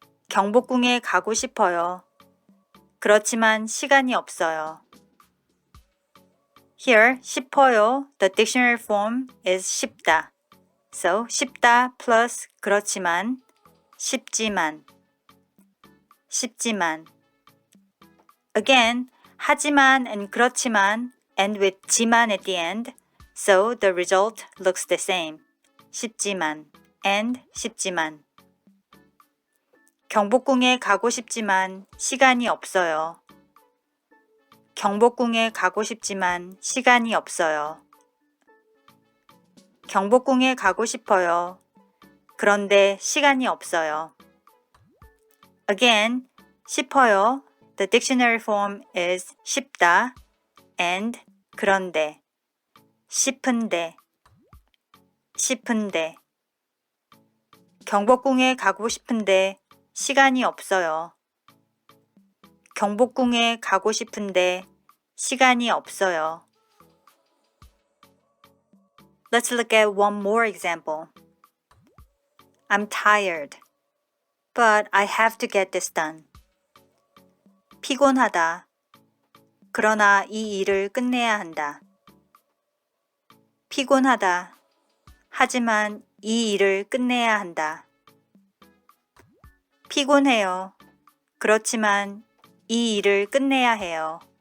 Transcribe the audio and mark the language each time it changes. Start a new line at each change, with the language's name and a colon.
Korean: 경복궁에 가고 싶어요. 그렇지만 시간이 없어요.
English: Here, 싶어요. The dictionary form is 쉽다.
Korean: So, 쉽다 plus 그렇지만, 쉽지만, 쉽지만.
English: Again, 하지만 and 그렇지만 and with 지만 at the end. So, the result looks the same.
Korean: 쉽지만 and 쉽지만. 경복궁에 가고 싶지만 시간이 없어요. 경복궁에 가고 싶지만 시간이 없어요. 경복궁에 가고 싶어요. 그런데 시간이 없어요.
English: Again, 싶어요. The dictionary form is 쉽다 and 그런데, 싶은데, 싶은데.
Korean: 경복궁에 가고 싶은데 시간이 없어요. 경복궁에 가고 싶은데 시간이 없어요.
English: Let's look at one more example. I'm tired, but I have to get this done.
Korean: 피곤하다. 그러나 이 일을 끝내야 한다. 피곤하다. 하지만 이 일을 끝내야 한다. 피곤해요. 그렇지만 이 일을 끝내야 해요.